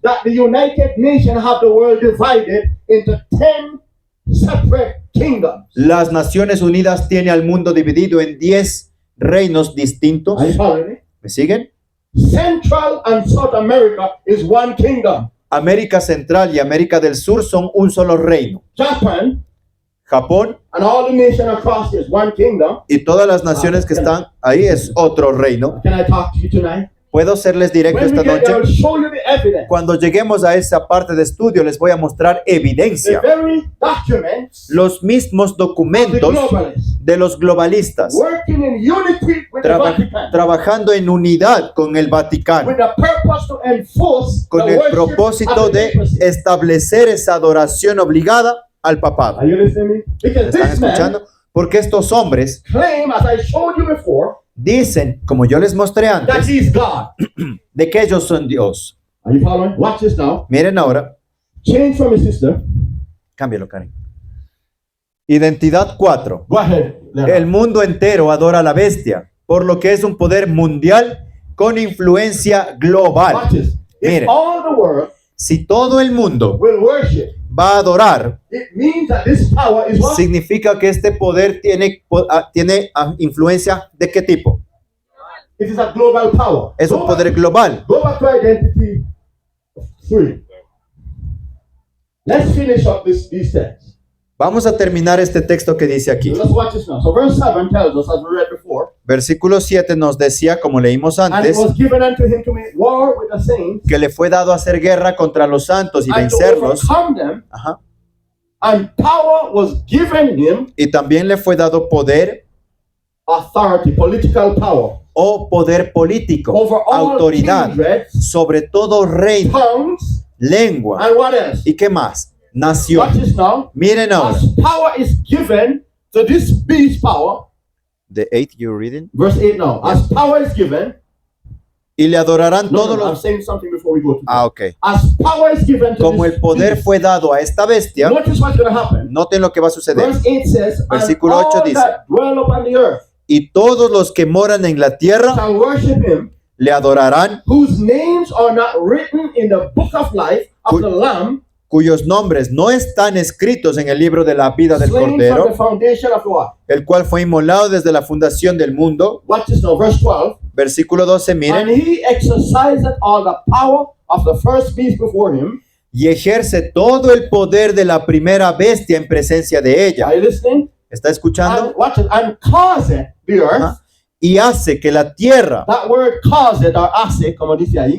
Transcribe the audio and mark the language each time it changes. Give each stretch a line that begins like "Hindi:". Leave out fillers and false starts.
English: that the United Nations have the world divided into 10 separate kingdoms?
Spanish: las Naciones Unidas tiene al mundo dividido en 10 reinos distintos?
English: Are you following me?
Spanish: ¿Me siguen?
English: Central and South America is one kingdom.
Spanish: América Central y América del Sur son un solo reino.
English: Japan
Spanish: Japón
English: and all the nations across is one kingdom.
Spanish: y todas las naciones que están ahí es otro reino.
English: Can I talk to you tonight?
Spanish: ¿Puedo serles directo
English: When we
Spanish: esta
English: get there, I'll
Spanish: noche?
English: show you the evidence.
Spanish: Cuando lleguemos a esa parte de estudio les voy a mostrar
English: The
Spanish: evidencia.
English: very documents
Spanish: Los mismos
English: of the
Spanish: documentos
English: globalists
Spanish: de los globalistas
English: working in unity with the Vatican,
Spanish: trabajando en unidad con el Vaticano,
English: with the purpose to enforce
Spanish: con
English: the
Spanish: el
English: worship
Spanish: propósito
English: of the
Spanish: de
English: papacy.
Spanish: establecer esa adoración obligada al papado.
English: Are you listening to me? Because
Spanish: están
English: this man
Spanish: escuchando? Porque estos hombres
English: claim, as I showed you before,
Spanish: dicen, como yo les mostré
English: that
Spanish: antes,
English: he's God.
Spanish: de que ellos son Dios.
English: Are you following? Watch this now.
Spanish: Miren ahora,
English: Change from his sister.
Spanish: cámbialo, Karen. Identidad 4.
English: Go ahead.
Spanish: El mundo entero adora a la bestia, por lo que es un poder mundial con influencia global.
English: Watch this. If
Spanish: Miren.
English: all the world
Spanish: Si todo el mundo
English: will worship,
Spanish: va a adorar,
English: it means that this power is what?
Spanish: significa que este poder tiene influencia ¿de qué tipo?
English: It is a global power.
Spanish: Es un poder global.
English: Go back to identity 3. Let's finish up these texts.
Spanish: Vamos a terminar este texto que dice aquí.
English: Let's watch this now. So verse 7 tells us, as we read before,
Spanish: Versículo 7 nos decía, como leímos
English: and it
Spanish: antes,
English: was given unto him to make war with the saints,
Spanish: que le fue dado hacer guerra contra los santos y
English: and to
Spanish: vencerlos.
English: overcome them,
Spanish: Ajá.
English: and power was given him,
Spanish: Y también le fue dado poder
English: authority, political power,
Spanish: o poder político,
English: over all
Spanish: autoridad,
English: kindreds,
Spanish: sobre todo reino,
English: tongues,
Spanish: lengua.
English: and what else?
Spanish: ¿Y qué más? Nación.
English: Watch this now.
Spanish: Miren ahora.
English: As power is given to this beast power, The 8 you're reading. verse 8 now. As power is given,
Spanish: Y le adorarán
English: no,
Spanish: todos
English: no, I'm
Spanish: los...
English: saying something before we go to
Spanish: Ah,
English: that.
Spanish: ok.
English: As power is given to
Spanish: Como
English: this
Spanish: el poder
English: beast,
Spanish: fue dado a esta bestia,
English: notice what's going to happen.
Spanish: noten lo que va a suceder.
English: Verse 8 says, and
Spanish: Versículo
English: all
Spanish: 8 dice,
English: that dwell upon the earth
Spanish: y todos los que moran en la tierra
English: shall worship him,
Spanish: le adorarán,
English: whose names are not written in the book of life of the Lamb,
Spanish: cuyos nombres no están escritos en el libro de la vida del
English: slain from the
Spanish: Cordero,
English: foundation of what?
Spanish: el cual fue inmolado desde la fundación del mundo.
English: Watch this now, verse 12.
Spanish: Versículo 12, miren.
English: And he exercised all the power of the first beast before him.
Spanish: Y ejerce todo el poder de la primera bestia en presencia de ella.
English: Are you listening?
Spanish: ¿Está escuchando?
English: And watch it. And caused the earth.
Spanish: Ajá. Y hace que la tierra,
English: That word caused or
Spanish: hace, como dice ahí,